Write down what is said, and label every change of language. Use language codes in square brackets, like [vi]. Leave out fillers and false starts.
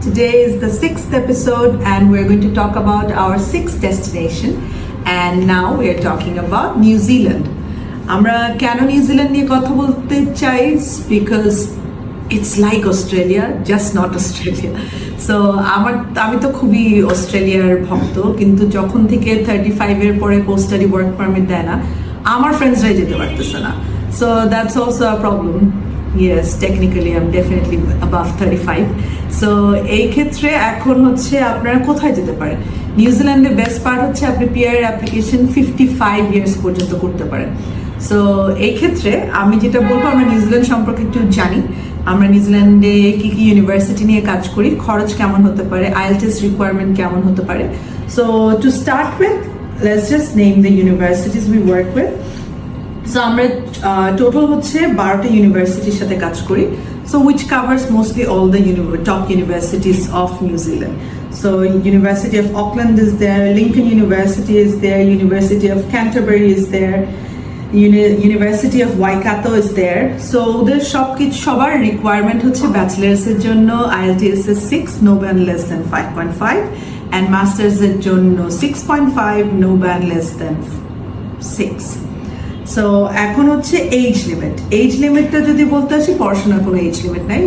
[en] Today is the 6th episode and we're going to talk about our 6th destination, and now we are talking about New Zealand. [bn] আমরা কেন New Zealand নিয়ে কথা বলতে চাই? [en] Because it's like Australia, just not Australia. [bn] So আমি তো খুবই অস্ট্রেলিয়ার ভক্ত, কিন্তু যখন থেকে 35 এর পরে পোস্ট স্টাডি ওয়ার্ক পারমিট দেয় না, আমার ফ্রেন্ডসরাই যেতে পারতেছে না. [en] So that's also a problem. Yes, technically I'm definitely above 35. [bn] So এই ক্ষেত্রে এখন হচ্ছে আপনারা কোথায় যেতে পারেন? নিউজিল্যান্ডের বেস্ট পার্ট হচ্ছে আপনি পিআর অ্যাপ্লিকেশন 55 ইয়ার্স পর্যন্ত করতে পারেন. সো এই ক্ষেত্রে আমি যেটা বলবো, আমরা নিউজিল্যান্ড সম্পর্কে একটু জানি. আমরা নিউজিল্যান্ডে কি কি ইউনিভার্সিটি নিয়ে কাজ করি, খরচ কেমন হতে পারে, আইএলটিএস রিকোয়ারমেন্ট কেমন হতে পারে. [en] So to start with, let's just name the universities we work with. [bn] So আমরা টোটাল হচ্ছে 12টা ইউনিভার্সিটির সাথে কাজ করি. [en] So which covers mostly all the top universities of New Zealand. So University of Auckland is there, Lincoln University is there, University of Canterbury is there, University of Waikato is there. [bn] So ওদের সবার requirement হচ্ছে bachelors এর জন্য IELTS এর 6, [en] no band less than 5.5, [bn] and masters এর জন্য 6.5, [en] no band less than 6. [bn] So এখন হচ্ছে এজ লিমিটটা যদি বলতে আসি, পড়াশোনার কোনো এজ লিমিট নাই.